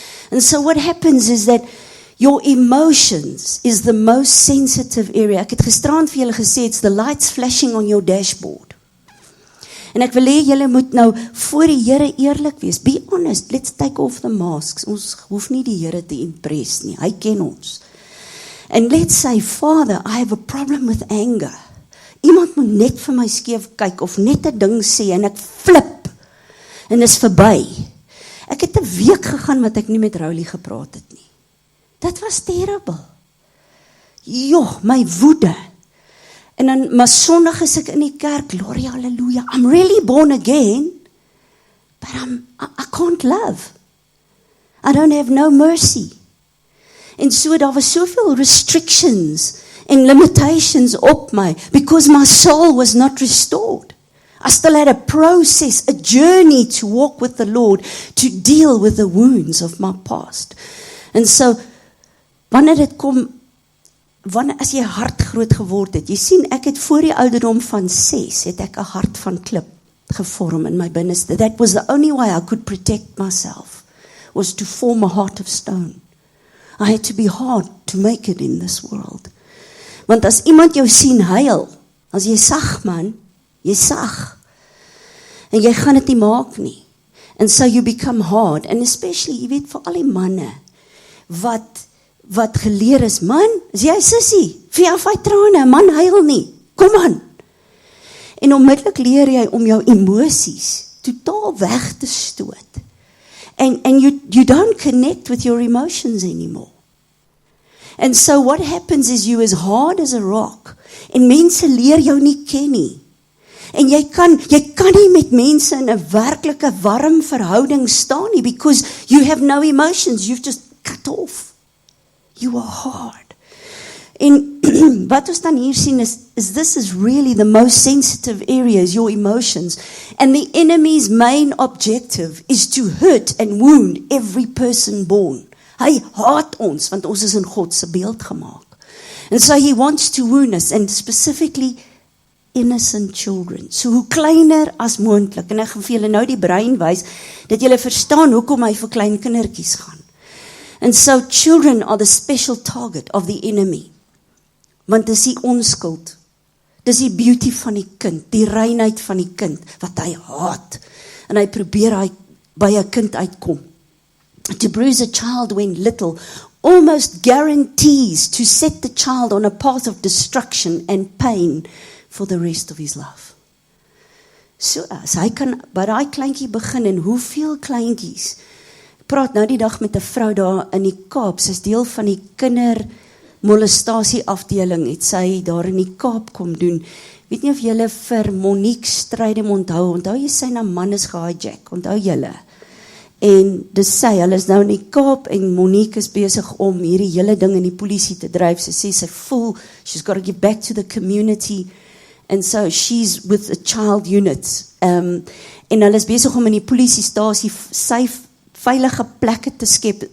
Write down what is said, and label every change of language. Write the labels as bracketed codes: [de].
[en] And so what happens is that your emotions is the most sensitive area. [af] Ek het gisterand vir julle gesê, [en] it's the lights flashing on your dashboard. [af] En ek wil hê julle moet nou voor die Here eerlik wees. [en] Be honest, let's take off the masks. [af] Ons hoef nie die Here te impress nie. Hy ken ons. [en] And let's say, Father, I have a problem with anger. [af] Iemand moet net vir my skeef kyk, of net 'n ding sê, en ek flip, en is verby. Ek het 'n week gegaan wat ek nie met Rowley gepraat het nie. [en] That was terrible. Joh, [af] my woede. En dan, maar Sondag is ek in die kerk, [en] glory, hallelujah, I'm really born again, but I can't love. I don't have no mercy. [af] En so, daar was soveel [en] restrictions and limitations [af] op my, [en] because my soul was not restored. I still had a process, a journey to walk with the Lord, to deal with the wounds of my past. And so, [af] wanneer dit kom, as jy hart groot geword het, jy sien, ek het voor die ouderdom van 6, het ek 'n hart van klip gevorm in my binneste. [en] That was the only way I could protect myself, was to form a heart of stone. I had to be hard to make it in this world. [af] Want as iemand jou sien huil, as jy sag man, jy sag, en jy gaan dit nie maak nie. [en] And so you become hard, and especially, [af] jy weet, vir al die manne, wat geleer is, man, is jy sissie, vir jou vat trane, man huil nie, kom aan. En onmiddellik leer jy om jou emosies totaal weg te stoot. [en] And you don't connect with your emotions anymore. And so what happens is you as hard as a rock, [af] en mense leer jou nie ken nie. En jy kan nie met mense in 'n werklike warm verhouding staan nie, [en] because you have no emotions, you've just cut off. You are hard. [af] En wat ons dan hier sien is [en] this is really the most sensitive areas, your emotions. And the enemy's main objective is to hurt and wound every person born. [af] Hy haat ons, want ons is in God se beeld gemaak. [en] And so he wants to wound us, and specifically innocent children. [af] So hoe kleiner as moontlik. En ek gaan vir julle nou die brein wys, dat julle verstaan hoekom hy vir klein kindertjies gaan. [en] And so children are the special target of the enemy. [af] Want dis die onskuld. Dis die beauty van die kind, die reinheid van die kind, wat hy haat. En hy probeer hy by 'n kind uitkom. [en] To bruise a child when little almost guarantees to set the child on a path of destruction and pain for the rest of his life. [af] So as hy kan by daai kleintjie begin, en hoeveel kleintjies, ek praat nou die dag met 'n vrou daar in die Kaap, sy is deel van die kindermolestasie afdeling, het sy daar in die Kaap kom doen. Weet nie of julle vir Monique Strydom onthou jy sy na man is gehijack, onthou julle? En dis sy, hulle is nou in die Kaap en Monique is besig om hierdie hele ding in die polisie te dryf. Sy sê sy voel, [en] she's got to give back to the community, and so she's with a child unit. [af] En hulle is besig om in die polisiestasie sy veilige plekke te skep.